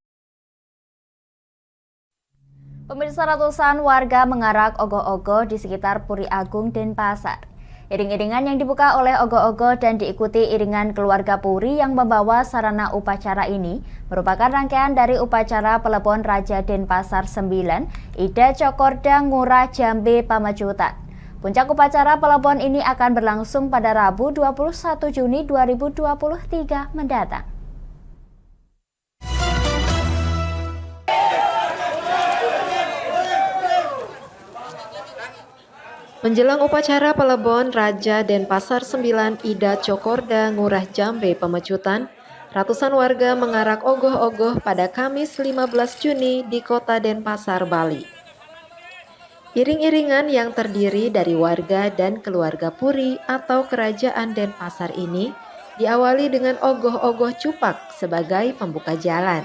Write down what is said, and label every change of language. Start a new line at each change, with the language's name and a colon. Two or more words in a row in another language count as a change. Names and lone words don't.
Indonesian: Pemirsa, ratusan warga mengarak ogoh-ogoh di sekitar Puri Agung Denpasar. Iring-iringan yang dibuka oleh ogoh-ogoh dan diikuti iringan keluarga Puri yang membawa sarana upacara ini merupakan rangkaian dari upacara Pelebon Raja Denpasar 9, Ida Cokorda Ngurah Jambe Pamajutan. Puncak upacara Pelebon ini akan berlangsung pada Rabu 21 Juni 2023 mendatang. Menjelang upacara Pelebon Raja Denpasar 9 Ida Cokorda Ngurah Jambe Pamajutan, ratusan warga mengarak ogoh-ogoh pada Kamis 15 Juni di Kota Denpasar, Bali. Iring-iringan yang terdiri dari warga dan keluarga Puri atau Kerajaan Denpasar ini diawali dengan ogoh-ogoh cupak sebagai pembuka jalan.